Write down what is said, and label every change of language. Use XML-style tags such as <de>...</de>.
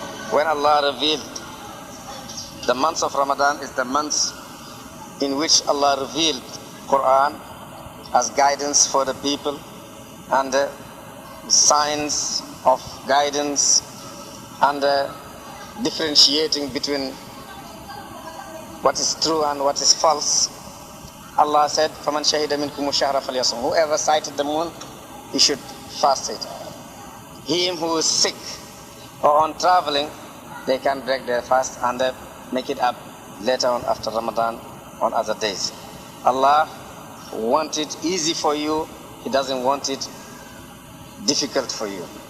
<en>When Allah revealed the months of Ramadan is the months in which Allah revealed Quran as guidance for the people and signs of guidance and differentiating between what is true and what is false. Allah said,</en> <ar>فَمَنْ شَهِدَ مِنْكُمُ الشَّهْرَ فَلْيَصُمْ.</ar> <en>Whoever sighted the moon, he should fast it. Him who is sick or on traveling, they can break their fast and make it up later on after Ramadan on other days. Allah wants it easy for you. He doesn't want it difficult for you.</en>